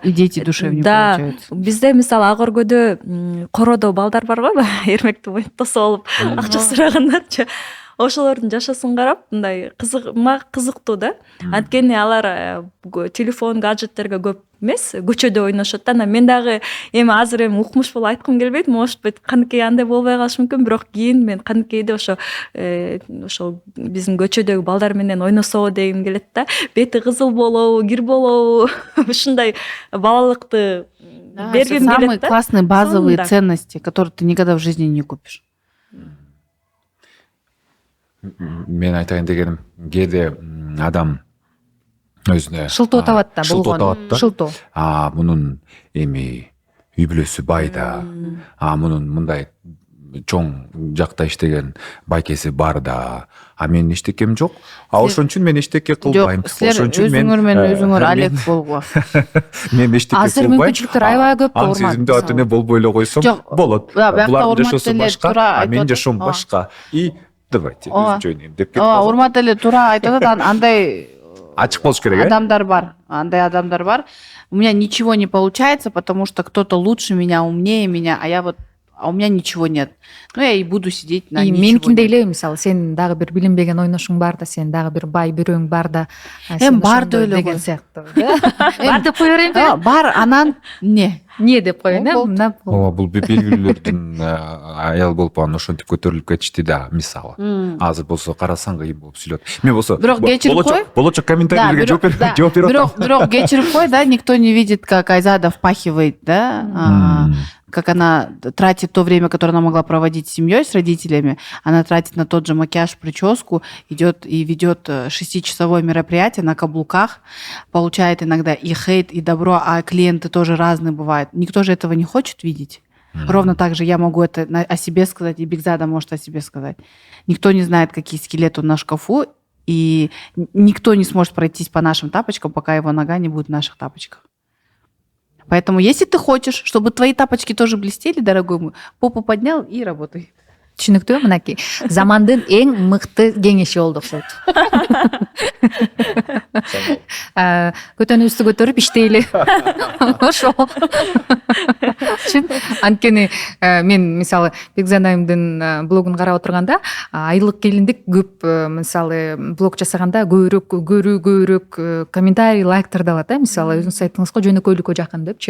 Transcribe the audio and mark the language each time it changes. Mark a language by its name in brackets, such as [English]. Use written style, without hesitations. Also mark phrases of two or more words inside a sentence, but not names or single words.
[Russian] И дети душевнее да, получаются. [Kyrgyz] бизде мисалы ак өргөдө коrodо балдар бар го, эрмекти тосуп алып акча сурагандарчы. Ошолордун жашасын карап, мындай кызыктуу да. Анткени алар телефон, гаджеттерге көп эмес, көчөдө ойношот да. Мен дагы эми азыр укмуш болуп айткым келбейт, [Russian] может быть, [Kyrgyz] каныкей андай болбой калышы мүмкүн, бирок кийин мен каныкейде ошо биздин көчөдөгү балдар менен ойносо дегим келет да. Бети кызыл болобу, кир болобу, ушундай балалыкты бергим келет да. [Russian] Самые классные базовые ценности, которые ты никогда в жизни не купишь. [Kyrgyz] Мен айтайын дегеним, кээде адам өзүнө Шылтоо табат да, шылтоо. Мунун эми үй бүлөсү бай да. Мунун мындай чоң жакта иштеген байкеси бар да. Менин эчтекем жок. Ошон үчүн мен эчтеке кылбайм. Ошон үчүн мен өзүңөр алек болгула. Мен эчтеке кылбайм. Азыр мүмкүнчүлүктөр аябай көп Аң сезимдүү ата эне болбой эле койсом болот. Булардын жашоосу башка, менин жашоом башка. [Russian] И давайте [Kyrgyz] жөнөйм деп кетип калдым. Урмат эле туура айтып атат, андай ачык болуш керек, адамдар бар. Андай адамдар бар. [Russian] У меня ничего не получается, потому что кто-то лучше меня, умнее меня, а у меня ничего нет. Ну, я и буду сидеть на ничего. [Kyrgyz] Меникиндей эле, мисалы, сен дагы бир билинбеген ойношуң бар да, сен дагы бир бай бирөөң бар да. Бар да эле деген сыяктуу. Бар деп кое берейинби? Бар, анан не деп коеюн, мына Ооба, бул белгилүүлөрдүн аял болуп анан ошентип көтөрүлүп кетишти да, мисалы. Азыр болсо карасаң кыйын болуп сүйлөт. Мен болсо бирок кечирип кой. Болочок комментарийлерге жооп берип атам. Бирок кечирип кой, да, [Russian] никто не видит, как Айзада впахивает, да, как она тратит то время, которое она могла проводить с семьей, с родителями, она тратит на тот же макияж, прическу, идет и ведет 6-часовое мероприятие на каблуках, получает иногда и хейт, и добро, а клиенты тоже разные бывают. Никто же этого не хочет видеть. Ровно так же я могу это о себе сказать, и Бигзада может о себе сказать. Никто не знает, какие скелеты на шкафу, и никто не сможет пройтись по нашим тапочкам, пока его нога не будет в наших тапочках. Поэтому, если ты хочешь, чтобы твои тапочки тоже блестели, дорогой мой, попу поднял и работай. [Kyrgyz] Түшүнүктүү, мынакей замандын эң мыкты кеңеши болду окшойт. Көтөнүбүздү көтөрүп иштейли. Ошол. Анткени мен мисалы Бекзада айымдын блогун карап отурганда айылык келиндик көп мисалы блог жасаганда көбүрөөк комментарий, лайктарды алат да, мисалы өзүңүз айттыңыз го жөнөкөйлүккө жакын депчи.